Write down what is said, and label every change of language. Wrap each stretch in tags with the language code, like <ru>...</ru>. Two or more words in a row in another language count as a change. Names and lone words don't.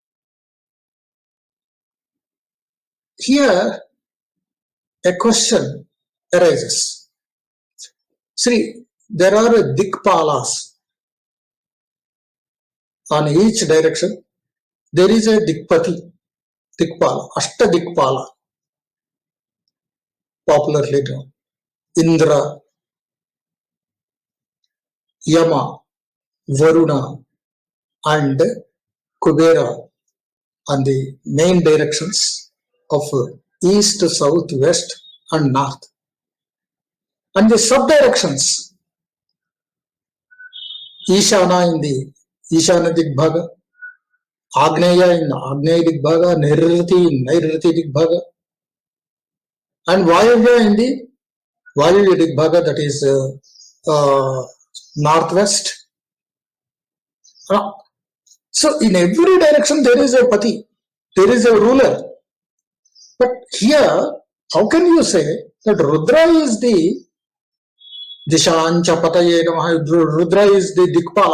<en>Here, a question arises. See, there are dikpalas. On each direction, there is a dikpati, dikpala,</en> <sa>ashta dikpala,</sa> <en>popularly known. Indra, Yama, Varuna, and Kubera on the main directions of east, south, west, and north. And the sub-directions, Ishana in the</en> <sa>Ishana Digbhaga,</sa> <en>Agneya in</en> <sa>Agneya Digbhaga,</sa> <en>Nairuti in</en> <sa>Nairuti Digbhaga,</sa> <en>and Vayavya in the</en> <sa>Vayavya Digbhaga,</sa> <en>that is northwest. So in every direction there is a pati, there is a ruler. But here, how can you say that Rudra is the</en> <sa>Dishancha Pataye Namaha,</sa> <en>Rudra is the Dikpala?</en>